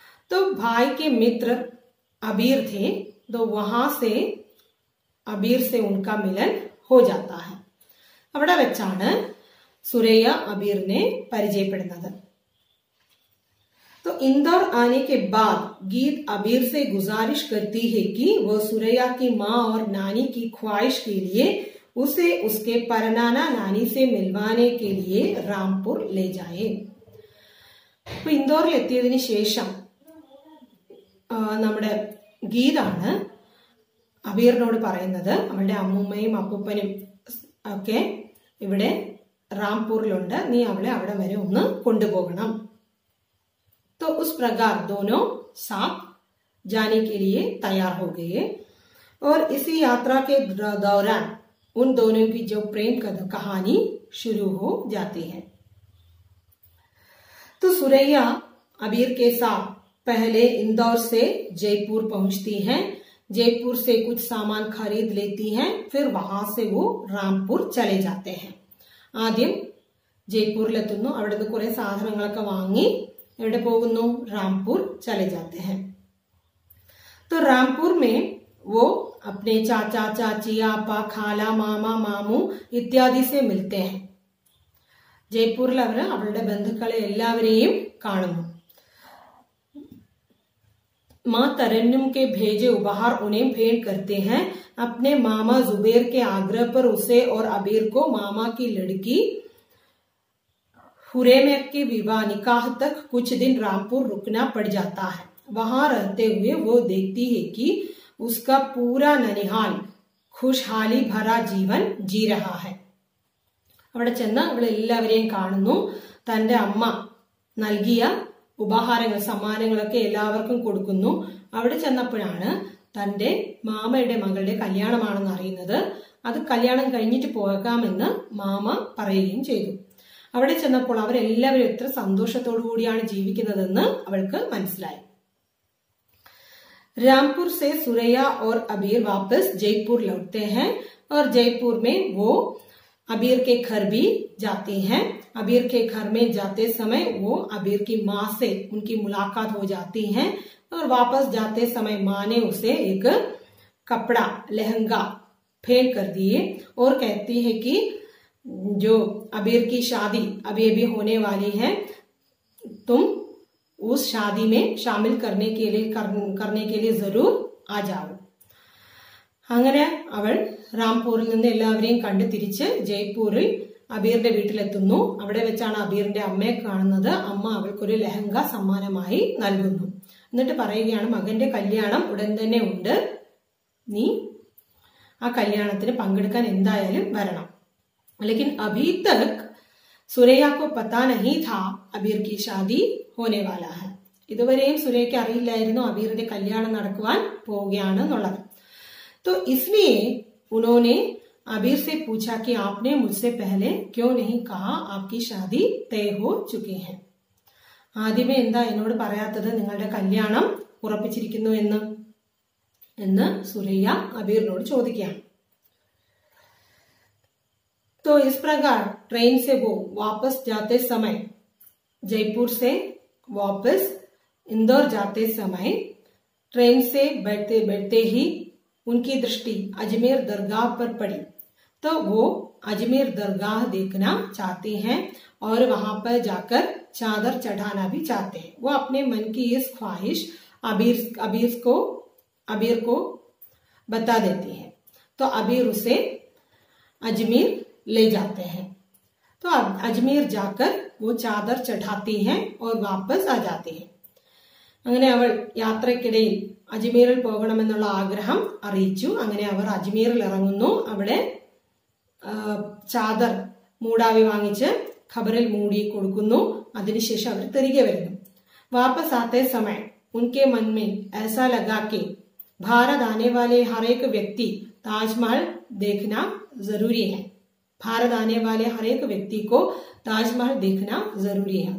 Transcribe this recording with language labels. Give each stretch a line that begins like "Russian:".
Hindi: तो भाई के मित्र अबीर थे. तो वहां से अबीर से उनका मिलन हो जाता है.
Malayalam: അവിടെ വെച്ചാണ് സുരയ്യ അബീറിനെ പരിചയപ്പെടുന്നത്.
Hindi: तो इंदौर आने के बाद गीत अबीर से गुजारिश करती है कि वह सुरैया की माँ और नानी की ख्वाहिश के लिए उसे उसके परनाना नानी से मिलवाने के लिए रामपुर ले जाए.
Malayalam: അപ്പൊ ഇൻഡോറിൽ എത്തിയതിനു ശേഷം നമ്മുടെ ഗീതാണ് അബീറിനോട് പറയുന്നത് അവളുടെ അമ്മൂമ്മയും അപ്പൂപ്പനും ഒക്കെ ഇവിടെ റാംപൂറിലുണ്ട്, നീ അവളെ അവിടെ വരെ ഒന്ന് കൊണ്ടുപോകണം.
Hindi: तो उस प्रकार दोनों साथ जाने के लिए तैयार हो गए और इसी यात्रा के दौरान उन दोनों की जो प्रेम कहानी शुरू हो जाती है. तो सुरैया अबीर के साथ पहले इंदौर से जयपुर पहुंचती हैं. जयपुर से कुछ सामान खरीद लेती हैं. फिर वहां से वो रामपुर चले जाते हैं.
Malayalam: ആദ്യം ജയ്പൂരിലെത്തുന്നു. അവിടുന്ന് കുറെ സാധനങ്ങളൊക്കെ വാങ്ങി एवडे പോകുന്നു,
Hindi: रामपुर चले जाते हैं. तो रामपुर में वो अपने चाचा चाची, आपा, खाला, मामा, मामू इत्यादि से मिलते हैं.
Malayalam: ജയ്പൂരിൽ അവർ അവരുടെ ബന്ധുക്കളെ എല്ലാവരെയും കാണുന്നു.
Hindi: माँ तरन्नुम के भेजे उपहार उन्हें भेंट करते हैं. अपने मामा जुबैर के आग्रह पर उसे और अबीर को मामा की लड़की हुरेमे के विवाह निकाह तक कुछ दिन रामपुर रुकना पड़ जाता है. वहां रहते हुए वो देखती है कि उसका पूरा ननिहाल खुशहाली भरा जीवन जी रहा है.
Malayalam: അവിടെ ചെന്ന് അവൾ എല്ലാവരെയും കാണുന്നു. തന്റെ അമ്മ നൽകിയ ഉപഹാരങ്ങൾ, സമ്മാനങ്ങളൊക്കെ എല്ലാവർക്കും കൊടുക്കുന്നു. അവിടെ ചെന്നപ്പോഴാണ് തന്റെ മാമയുടെ മകളുടെ കല്യാണമാണെന്ന് അറിയുന്നത്. അത് കല്യാണം കഴിഞ്ഞിട്ട് പോകാമെന്ന് മാമ പറയുകയും ചെയ്തു. അവിടെ ചെന്നപ്പോൾ അവരെല്ലാവരും എത്ര സന്തോഷത്തോടു കൂടിയാണ് ജീവിക്കുന്നതെന്ന് അവൾക്ക് മനസ്സിലായി.
Hindi: रामपुर से सुरैया और अबीर वापस जयपुर लौटते हैं और जयपुर में वो अबीर के घर भी जाते हैं. अबीर के घर में जाते समय वो अबीर की माँ से उनकी मुलाकात हो जाती है और वापस जाते समय माँ ने उसे एक कपड़ा, लहंगा भेंट कर दिए और कहती है कि जो अबीर की शादी अभी अभी होने वाली है, तुम उस शादी में शामिल करने के लिए जरूर आ जाओ.
Malayalam: അങ്ങനെ അവൾ റാംപൂരിൽ നിന്ന് എല്ലാവരെയും കണ്ട് തിരിച്ച് ജയ്പൂരിൽ അബീറിന്റെ വീട്ടിലെത്തുന്നു. അവിടെ വെച്ചാണ് അബീറിന്റെ അമ്മയെ കാണുന്നത്. അമ്മ അവൾക്കൊരു ലഹങ്ക സമ്മാനമായി നൽകുന്നു. എന്നിട്ട് പറയുകയാണ്, മകന്റെ കല്യാണം ഉടൻ തന്നെ ഉണ്ട്, നീ ആ കല്യാണത്തിന് പങ്കെടുക്കാൻ എന്തായാലും വരണം.
Hindi: लेकिन अभी तक सुरैया को पता नहीं था अबीर की शादी होने वाला है.
Malayalam: ഇതുവരെയും സുരയ്യയ്ക്ക് അറിയില്ലായിരുന്നു അബീറിന്റെ കല്യാണം നടക്കുവാൻ പോവുകയാണെന്നുള്ളത്.
Hindi: तो इसलिए उन्होंने अबीर से पूछा कि आपने मुझसे पहले क्यों नहीं कहा आपकी शादी तय हो चुकी है.
Malayalam: ആദ്യമേ എന്താ എന്നോട് പറയാത്തത് നിങ്ങളുടെ കല്യാണം ഉറപ്പിച്ചിരിക്കുന്നു എന്ന് സുരയ്യ അബീറിനോട് ചോദിക്കുകയാണ്.
Hindi: तो इस प्रकार ट्रेन से वो वापस जाते समय, जयपुर से वापस इंदौर जाते समय ट्रेन से बैठते बैठते ही उनकी दृष्टि अजमेर दरगाह पर पड़ी. तो वो अजमेर दरगाह देखना चाहते हैं और वहां पर जाकर चादर चढ़ाना भी चाहते हैं. वो अपने मन की इस ख्वाहिश अबीर को बता देती है. तो तो अबीर उसे अजमेर ले जाते हैं। तो अब अजमेर जाकर वो चादर चढ़ाती हैं और वापस आ जाती है।
Malayalam: അങ്ങനെ അവൾ യാത്രയ്ക്കിടയിൽ അജ്മീറിൽ പോകണമെന്നുള്ള ആഗ്രഹം അറിയിച്ചു. അങ്ങനെ അവർ അജ്മീറിൽ ഇറങ്ങുന്നു. അവിടെ ചാദർ മൂടാവി വാങ്ങിച്ച് ഖബറിൽ മൂടി കൊടുക്കുന്നു. അതിനുശേഷം അവർ തിരികെ വരുന്നു.
Hindi: वापस आते समय उनके मन में ऐसा लगा कि भारत आने वाले हर एक व्यक्ति ताजमहल देखना जरूरी है। भारत आने वाले हर एक व्यक्ति को ताजमहल देखना जरूरी है।